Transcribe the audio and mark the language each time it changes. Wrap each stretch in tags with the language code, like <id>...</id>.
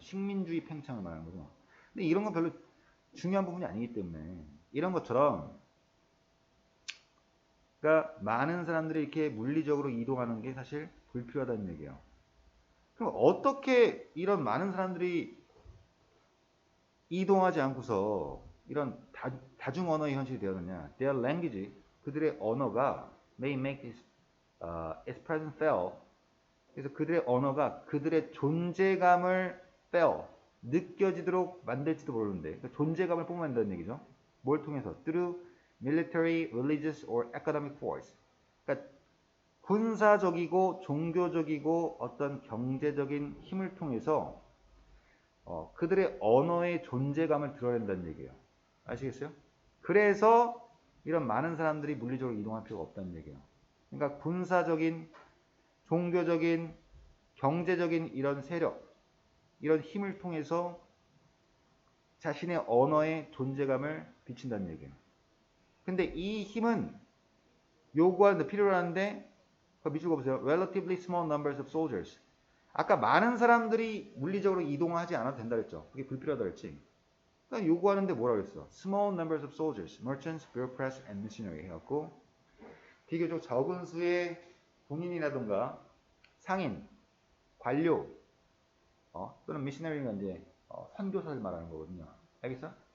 <ko>식민주의 팽창을 말하는 거죠. 근데 이런 건 별로 중요한 부분이 아니기 때문에 이런 것처럼 그러니까 많은 사람들이 이렇게 물리적으로 이동하는 게 사실 불필요하다는 얘기예요. 그럼 어떻게 이런 많은 사람들이 이동하지 않고서 이런 다중 언어의 현실이 되었느냐?</ko> <en>Their language,</en> <ko>그들의 언어가</ko> <en>may make its presence felt.</en> <ko>그래서 그들의 언어가 그들의 존재감을 느껴지도록 만들지도 모르는데 그러니까 존재감을 뽐낸다는 얘기죠. 뭘 통해서?</ko> <en>Through military, religious or academic force.</en> <ko>그러니까 군사적이고 종교적이고 어떤 경제적인 힘을 통해서 그들의 언어의 존재감을 드러낸다는 얘기예요. 아시겠어요? 그래서 이런 많은 사람들이 물리적으로 이동할 필요가 없다는 얘기예요. 그러니까 군사적인, 종교적인, 경제적인 이런 세력, 이런 힘을 통해서 자신의 언어의 존재감을 비친다는 얘기예요. 근데 이 힘은 요구하는데 필요로 하는데 밑줄 그어보세요.</ko> <en>Relatively small numbers of soldiers.</en> <ko>아까 많은 사람들이 물리적으로 이동하지 않아도 된다 그랬죠. 그게 불필요하다 그랬지. 그러니까 요구하는데 뭐라 그랬어?</ko> <en>Small numbers of soldiers, merchants, bureaucrats, and missionary</en> <ko>해갖고 비교적 적은 수의 군인이라든가 상인, 관료, 또는 미셔너리가 이제 선교사를 말하는 거거든요. 알겠어?</ko>